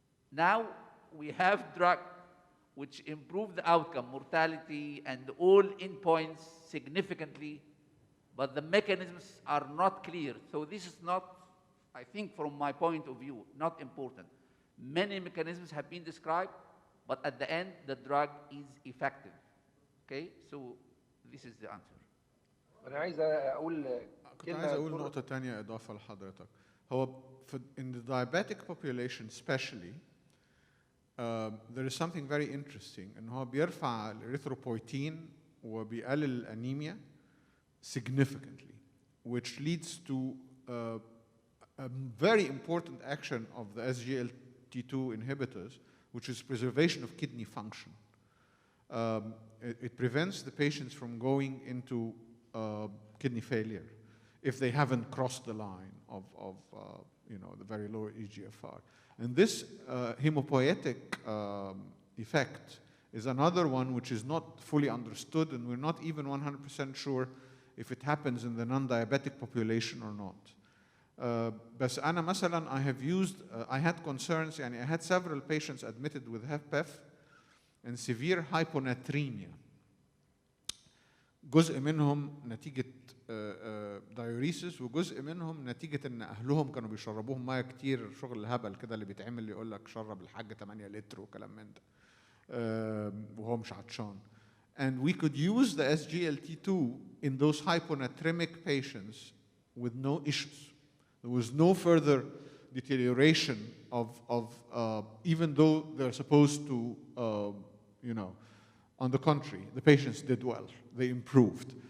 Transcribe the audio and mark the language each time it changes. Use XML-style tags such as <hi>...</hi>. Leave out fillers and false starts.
<en>Now we have drug which improve the outcome, mortality, and all endpoints significantly, but the mechanisms are not clear. So this is not, I think from my point of view, not important. Many mechanisms have been described, but at the end, the drug is effective. Okay, so this is the answer.</en> <ar>انا عايز اقول كنت عايز اقول نقطة تانية إضافة لحضرتك.</ar> <en>هو in the diabetic population especially, there is something very interesting</en> <ar>إن هو بيرفع الإريثروبويتين وبيقلل الأنيميا</ar> <en>significantly, which leads to a very important action of the SGLT2 inhibitors, which is preservation of kidney function. It prevents the patients from going into kidney failure if they haven't crossed the line of the very low EGFR. And this hemopoietic effect is another one which is not fully understood, and we're not even 100% sure if it happens in the non-diabetic population or not.</en> <ar>بس أنا مثلا</ar> <en>I had concerns, I had several patients admitted with HFpEF and severe hyponatremia.</en> <ar>جزء منهم نتيجة diuresis وجزء منهم نتيجة إن أهلهم كانوا بيشربوهم مية كتير، شغل الهبل كده اللي بيتعمل يقول لك شرب الحاج 8 لتر وكلام من ده وهو مش عطشان.</ar> <en>And we could use the SGLT2 in those hyponatremic patients with no issues. There was no further deterioration of even though they're supposed to, on the contrary, the patients did well. They improved.</en>